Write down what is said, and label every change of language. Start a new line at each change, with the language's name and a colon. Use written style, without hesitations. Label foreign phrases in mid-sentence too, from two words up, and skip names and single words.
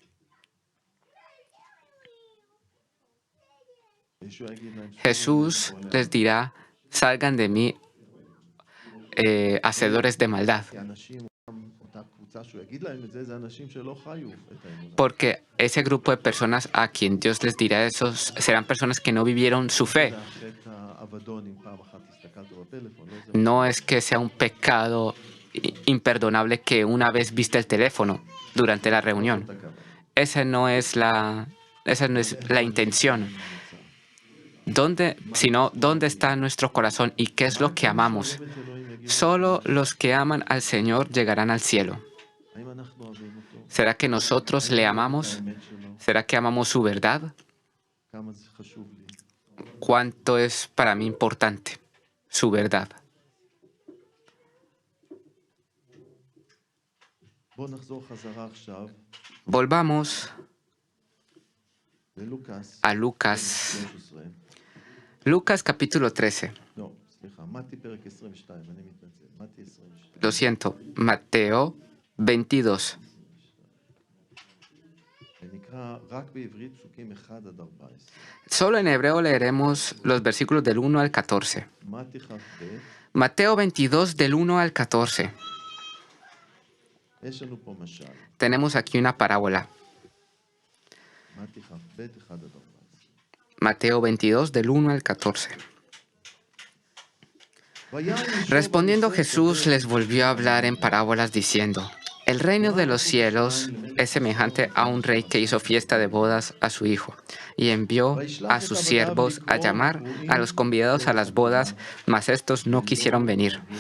Spanish: Jesús les dirá: salgan de mí, hacedores de maldad. Porque ese grupo de personas a quien Dios les dirá eso serán personas que no vivieron su fe.
Hebrew: הטלפון, לא זה.
Spanish: No es que sea un pecado imperdonable que una vez viste el teléfono durante la reunión. Esa no es la intención. Sino, ¿dónde está nuestro corazón y qué es lo que amamos? Solo los que aman al Señor llegarán al cielo.
Hebrew: האם אנחנו אוהבים אותו?
Spanish: ¿Será que nosotros le amamos?
Hebrew: האמת שלו,
Spanish: ¿Será que amamos su verdad?
Hebrew: כמה זה חשוב לי.
Spanish: ¿Cuánto es para mí importante su verdad?
Hebrew: בואו נחזור חזרה עכשיו
Spanish: Volvamos
Hebrew: ללוקאס
Spanish: a Lucas. 13. Lucas capítulo 13.
Hebrew: לא, סליחה, מתי פרק 22, אני מתנצל. מתי 22.
Spanish: Lo siento, Mateo 22.
Hebrew: ונקרא רק בעברית פסוקים 1 עד 14.
Spanish: Solo en hebreo leeremos los versículos del 1 al 14.
Hebrew: מתי כ"ב,
Spanish: Mateo 22 del 1 al 14.
Hebrew: יש לנו פה משל.
Spanish: Tenemos aquí una parábola.
Hebrew: מתי כ"ב 1 עד 14.
Spanish: Mateo 22 del 1 al 14. Respondiendo Jesús les volvió a hablar en parábolas diciendo: El reino de los cielos es semejante a un rey que hizo fiesta de bodas a su hijo y envió a sus siervos a llamar a los convidados a las bodas, mas estos no quisieron venir.